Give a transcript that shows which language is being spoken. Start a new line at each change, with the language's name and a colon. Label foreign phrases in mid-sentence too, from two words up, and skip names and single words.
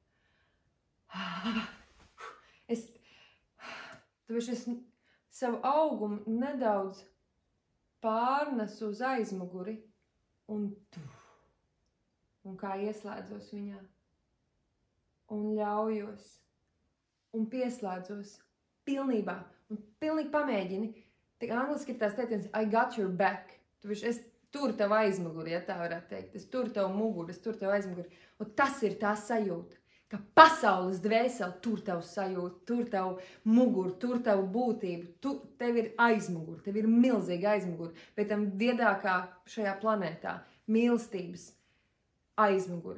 Latvian: tāpēc es savu augumu nedaudz pārnesu uz aizmuguri un kā ieslēdzos viņā un ļaujos un pieslēdzos pilnībā un pilnīgi pamēģini. Tik angliski ir tās teiciens,
English: I got your back.
Latvian: Es turu tev aizmuguri, ja tā varētu teikt. Es turu tev muguri, es turu tev aizmuguri. Un tas ir tā sajūta. Ka pasaules dvēseli tur tev sajūta, tur tev muguru, tur tev būtību, tev ir aizmuguri, tev ir milzīgi aizmuguri, bet tam viedākā šajā planētā mīlestības aizmuguri.